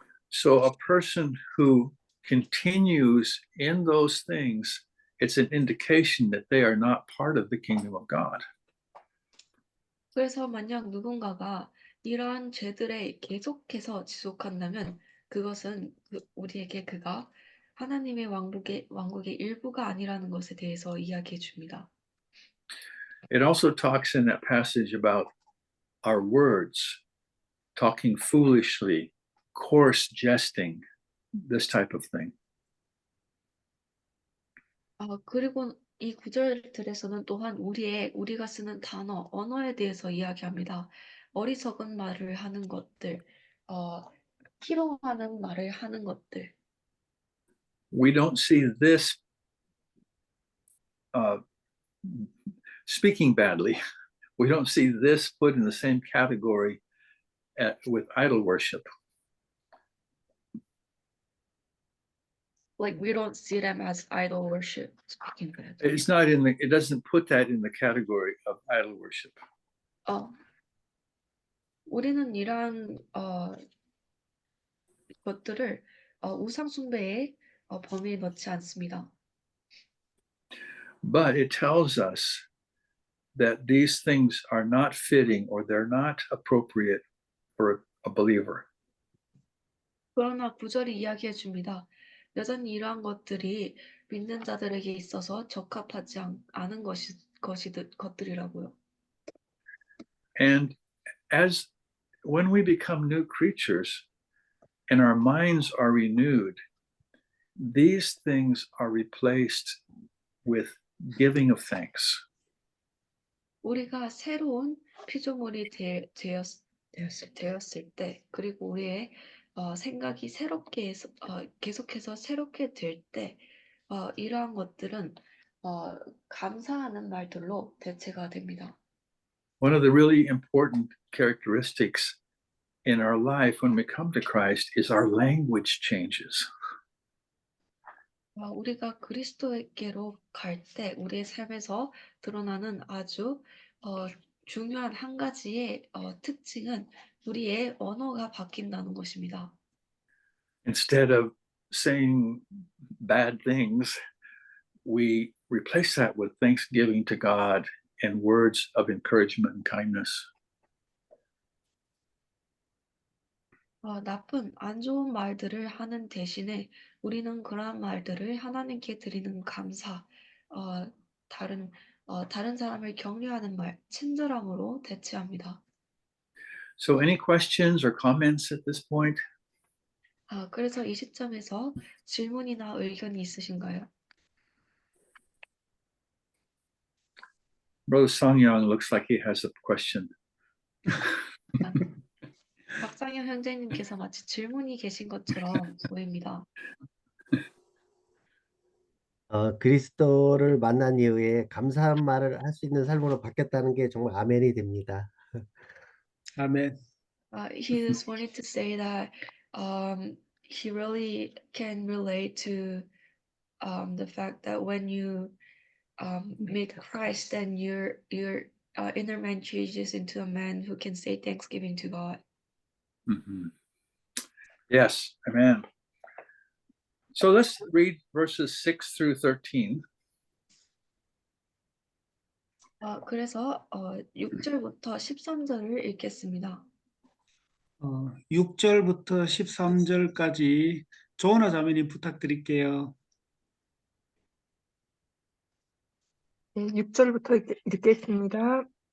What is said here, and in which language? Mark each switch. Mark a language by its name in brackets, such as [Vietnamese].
[English] So a person who continues in those things, it's an indication that they are not part of the kingdom of God. [Korean] 그래서 만약 누군가가 이러한 죄들에 계속해서 지속한다면 그것은 우리에게 그가 하나님의 왕국의 일부가 아니라는 것에 대해서 이야기해 줍니다. [English] It also talks in that passage about our words, talking foolishly, coarse jesting, this type of thing. [Korean] 그리고 이 구절들에서는 또한 우리가 쓰는 단어, 언어에 대해서 이야기합니다. 어리석은 말을 하는 것들, 희롱하는 말을 하는 것들. [English] We don't see this speaking badly. We don't see this put in the same category with idol worship. Like we don't see them as idol worship. Speaking bad. It doesn't put that in the category of idol worship. [Korean] 우리는 이러한 것들을 우상 숭배의 범위에 넣지 않습니다. [English] But it tells us that these things are not fitting or they're not appropriate for a believer. [Korean] 그러나 구절이 이야기해 줍니다. 여전히 이러한 것들이 믿는 자들에게 있어서 적합하지 않은 것들이라고요. [English] And when we become new creatures and our minds are renewed, these things are replaced with giving of thanks. [Korean] 우리가 새로운 피조물이 되었을 때, 그리고 우리의 생각이 계속해서 새롭게 될 때, 이러한 것들은 감사하는 말들로 대체가 됩니다. [English] One of the really important characteristics in our life when we come to Christ is our language changes. [Korean] 우리가 그리스도에게로 갈 때 우리의 삶에서 드러나는 아주 중요한 한 가지의 특징은 우리의 언어가 바뀐다는 것입니다. [English] Instead of saying bad things, we replace that with thanksgiving to God and words of encouragement and kindness. [Korean] 나쁜, 안 좋은 말들을 하는 대신에 우리는 그러한 말들을 하나님께 드리는 감사, 다른 사람을 격려하는 말, 친절함으로 대체합니다. [English] So any questions or comments at this point? [Korean] 그래서 이 시점에서 질문이나 의견이 있으신가요? [English] Brother Sanghyang looks like he has a question. [Korean] 박상현 형제님께서 마치 질문이 계신 것처럼 보입니다. 그리스도를 만난 이후에 감사한 말을 할 수 있는 삶으로 바뀌었다는 게 정말 아멘이 됩니다. [English] Amen. He just wanted to say that he really can relate to the fact that when you meet Christ, then your inner man changes into a man who can say thanksgiving to God. Mhm. Yes, amen. So let's read verses 6 through 13. [Korean] 그래서 6절부터 13절을 읽겠습니다. 6절부터 13절까지 조은아 자매님 부탁드릴게요. 네, 6절부터 읽겠습니다.